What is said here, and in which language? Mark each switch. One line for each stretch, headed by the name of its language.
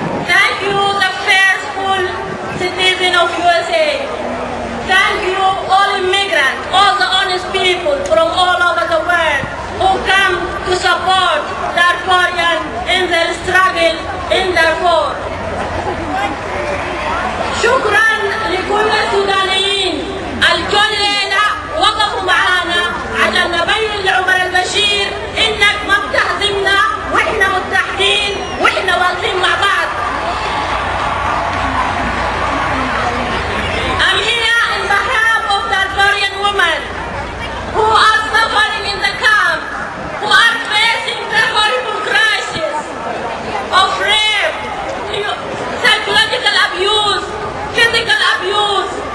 English: Thank you, the faithful citizen of USA. Thank you, all immigrants, all the honest people from all over the world who come to support Darfurians in their struggle in Darfur.
Arabic: شكرا لكل السودانيين الكل ليلة وقفوا معانا عشان نبين لعمر البشير انك ما بتهزمنا واحنا متحدين واحنا واقفين مع بعض.
English: I'm here in behalf of Darfurian women who are suffering in the camp, who are facing the horrible crisis of rape, psychological abuse, physical abuse.